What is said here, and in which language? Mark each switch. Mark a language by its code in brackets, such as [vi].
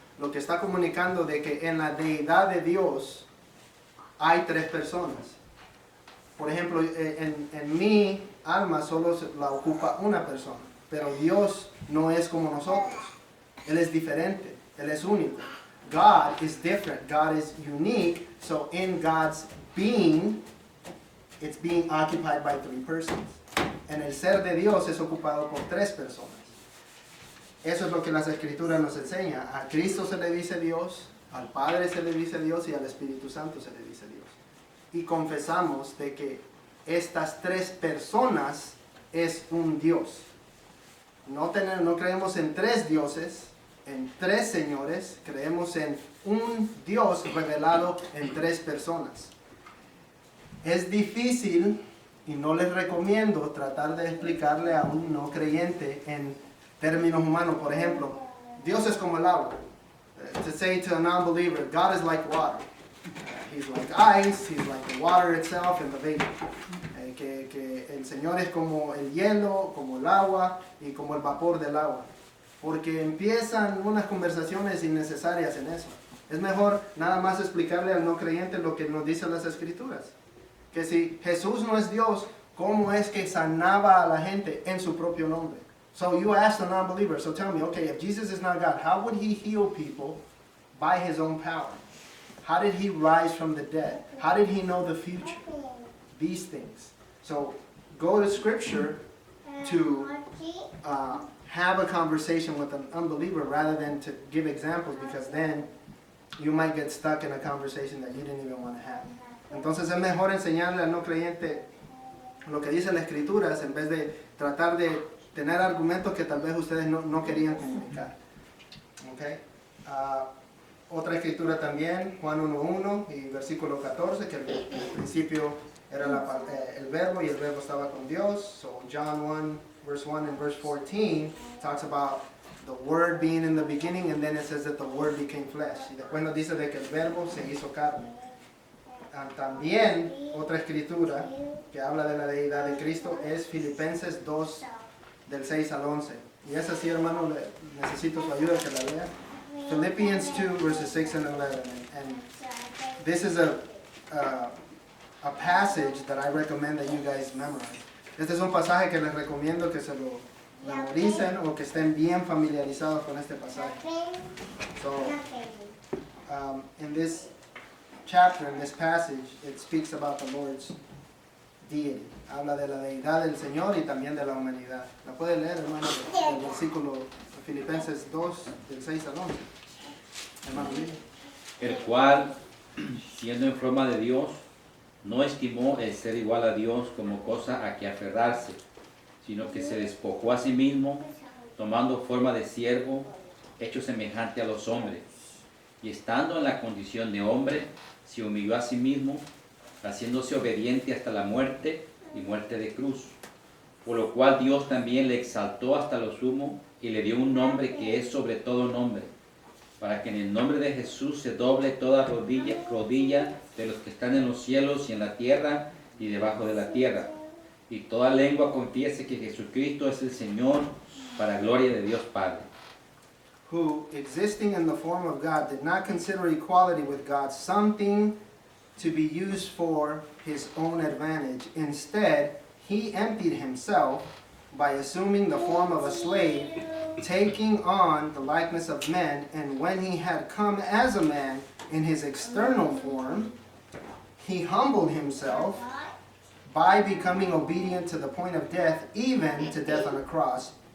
[es] Lo que está comunicando de que en la deidad de Dios hay tres personas. Por ejemplo, en mi alma solo la ocupa una persona, pero Dios no es como nosotros. Él es diferente, Él es único. [en] God is different, God is unique, so in God's being, it's being occupied by three persons. [es] En el ser de Dios es ocupado por tres personas. Eso es lo que las Escrituras nos enseñan. A Cristo se le dice Dios, al Padre se le dice Dios y al Espíritu Santo se le dice Dios. Y confesamos de que estas tres personas es un Dios. No creemos en tres dioses, en tres señores, creemos en un Dios revelado en tres personas. Es difícil y no les recomiendo tratar de explicarle a un no creyente en términos humanos. Por ejemplo, Dios es como el agua. [en] To say to a non-believer, God is like water. He's like ice, He's like the water itself and the vapor. [es] que el Señor es como el hielo, como el agua y como el vapor del agua. Porque empiezan unas conversaciones innecesarias en eso. Es mejor nada más explicarle al no creyente lo que nos dicen las Escrituras. Que si Jesús no es Dios, ¿cómo es que sanaba a la gente en su propio nombre? [en] So you ask the non-believer, so tell me, okay, if Jesus is not God, how would he heal people by his own power? How did he rise from the dead? How did he know the future? These things. So go to Scripture to have a conversation with an unbeliever rather than to give examples, because then you might get stuck in a conversation that you didn't even want to have. [es] Entonces es mejor enseñarle al no creyente lo que dice la Escritura en vez de tratar de tener argumentos que tal vez ustedes no querían comunicar. Okay? Otra escritura también, Juan 1:1 y versículo 14, que el principio era el verbo y el verbo estaba con Dios. [en] So John 1, verse 1 and verse 14 talks about the word being in the beginning, and then it says that the word became flesh. [es] Y después nos dice de que el verbo se hizo carne. También otra escritura que habla de la deidad de Cristo es Filipenses 2, del 6 al 11. Y esa sí, hermano, necesito su ayuda que la lea. [en] Philippians 2, verses 6 and 11. And this is a passage that I recommend that you guys memorize. [es] Este es un pasaje que les recomiendo que se lo memoricen o que estén bien familiarizados con este pasaje. [en] So, in this chapter, in this passage, it speaks about the Lord's deity. [es] Habla de la deidad del Señor y también de la humanidad. ¿La puede leer, hermano? El versículo de Filipenses 2, del 6 al 11. Hermano, El cual, siendo en forma de Dios, no estimó el ser igual a Dios como cosa a que aferrarse, sino que se despojó a sí mismo, tomando forma de siervo, hecho semejante a los hombres. Y estando en la condición de hombre, se humilló a sí mismo, haciéndose obediente hasta la muerte y muerte de cruz. Por lo cual Dios también le exaltó hasta lo sumo y le dio un nombre que es sobre todo nombre, para que en el nombre de Jesús se doble toda rodilla de los que están en los cielos y en la tierra y debajo de la tierra, y toda lengua confiese que Jesucristo es el Señor, para gloria de Dios Padre. [en] Who, existing in the form of God, did not consider equality with God something to be used for his own advantage. Instead, he emptied himself by assuming the form of a slave, taking on the likeness of men, and when he had come as a man in his external form, he humbled himself by becoming obedient to the point of death, even to death on a cross.